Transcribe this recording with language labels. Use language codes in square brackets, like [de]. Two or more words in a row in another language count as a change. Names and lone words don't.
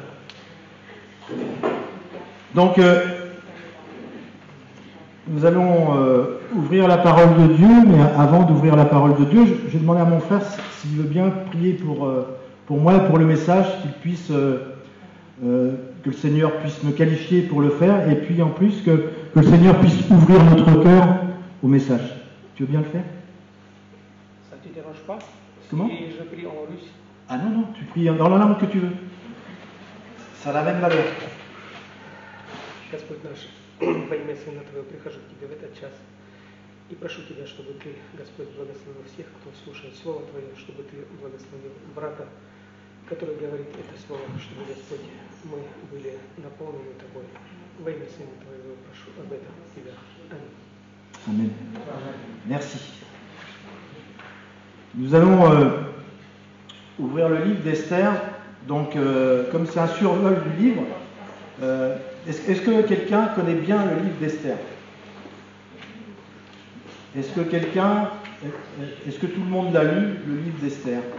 [fr] Donc nous allons ouvrir la parole de Dieu, mais avant d'ouvrir la parole de Dieu, j'ai demandé à mon frère s'il veut bien prier pour moi et pour le message, que le Seigneur puisse me qualifier pour le faire, et puis en plus que le Seigneur puisse ouvrir notre cœur au message. Tu veux bien le faire? Ça ne te dérange pas? Comment? Si je prie en russe? Ah non, tu pries dans la langue que tu veux. Ça a la même valeur. [ru] Господь наш, во имя Сына Твоего прихожу к Тебе в этот час и прошу Тебя, чтобы Ты, Господь, благословил всех, кто слушает Слово Твое, чтобы Ты благословил брата, который говорит это Слово, чтобы, Господь, мы были наполнены Тобой. Во имя Сына Твоего прошу об этом Тебя. Аминь. [fr] Amen. Merci. Nous allons ouvrir le livre d'Esther. Donc, comme c'est un survol du livre, est-ce que quelqu'un connaît bien le livre d'Esther? Est-ce que tout le monde l'a lu, le livre d'Esther?